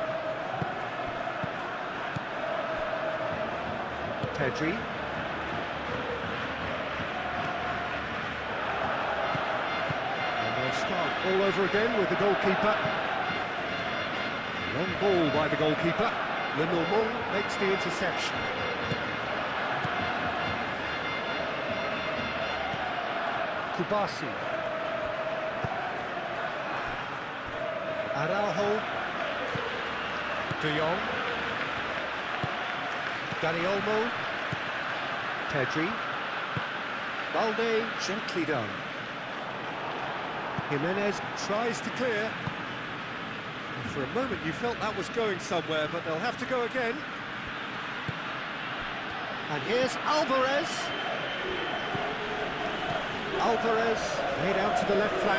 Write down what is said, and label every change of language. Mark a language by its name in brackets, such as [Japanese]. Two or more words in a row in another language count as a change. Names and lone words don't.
[English] Pedri. And they'll start all over again with the goalkeeper. Long ball by the goalkeeper. Lenormand makes the interception. Kubasi. Araujo. De Jong. Dani Olmo. Pedri. Balde, gently done. Jimenez tries to clear. And for a moment you felt that was going somewhere, but they'll have to go again. And here's Alvarez. Alvarez, laid out to the left flank.